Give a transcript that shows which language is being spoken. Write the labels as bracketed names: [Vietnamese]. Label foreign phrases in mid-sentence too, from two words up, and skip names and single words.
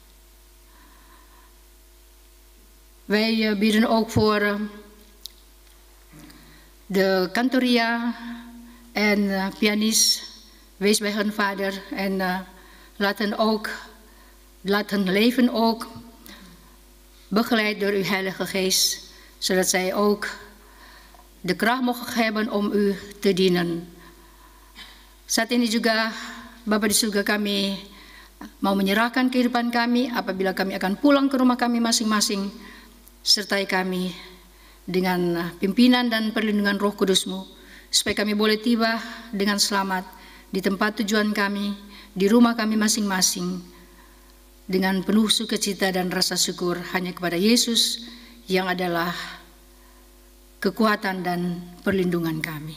[Dutch] Wij bidden ook voor de kantoria en pianist. Wees bij hen, Vader, en laat hen leven ook begeleid door uw Heilige Geest, zodat zij ook de kracht mogen hebben om u te dienen. [Indonesian] Saat ini juga Bapa di surga, kami mau menyerahkan kehidupan kami apabila kami akan pulang ke rumah kami masing-masing. Sertai kami dengan pimpinan dan perlindungan Roh Kudus-Mu, supaya kami boleh tiba dengan selamat di tempat tujuan kami, di rumah kami masing-masing, dengan penuh sukacita dan rasa syukur hanya kepada Yesus yang adalah kekuatan dan perlindungan kami.